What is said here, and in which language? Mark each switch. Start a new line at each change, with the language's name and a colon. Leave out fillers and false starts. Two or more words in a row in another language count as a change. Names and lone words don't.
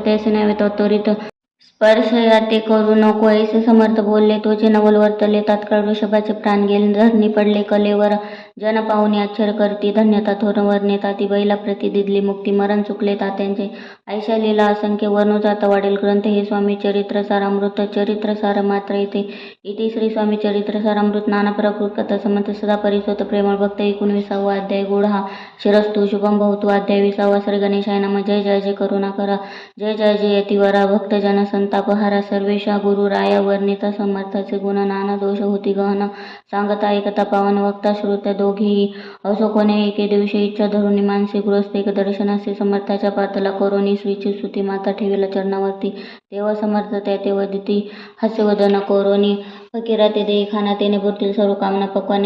Marathi: त्याचे नव्हे तो त्वरित स्पर्श या ते करू नको ऐसे समर्थ बोलले तोचे नवल वर्तले तात्काळ वृषभाचे प्राण गेले धरणी पडले कलेवर जन पाहुणे आश्चर्य करती धन्यता थोर वर्णे ताती बैला प्रति दिदली मुक्ती मरण चुकले तात्यांचे ऐशा लीला असंख्य वर्णू जाता वाढेल ग्रंथ हे स्वामी चरित्र सारामृत चरित्र सार मात्र इथे श्री स्वामी चरित्र सारामृत नाना प्रकृत कथा समंत सदा परिसोत प्रेमळ भक्त 19वा अध्याय गोड हा शिरस्तु
Sanskrit: शुभम भवतु
Marathi: अध्याय 20वा
Sanskrit: श्री गणेशाय नमः
Marathi: जय जय जय करुणा करा जय जय जय यतिवरा भक्तजन संतापहारा सर्वेशा गुरु राया वर्णिता समर्थाचे गुण नाना दोष होती गहन सांगता ऐकता पावन वक्ता श्रोत्या दोघेही असो कोणे एके दिवशी इच्छा धरून मानसी गृहस्थ एक दर्शनाचे समर्थाच्या पातला करोनी श्रीची स्तुती माता ठेविला चरणावरती तेव्हा समर्थ त्या तेव्हा दिती हास्यवदन कोरोनी फकीरा ते देई खाना तेने पुरतील सर्व कामना पक्वाने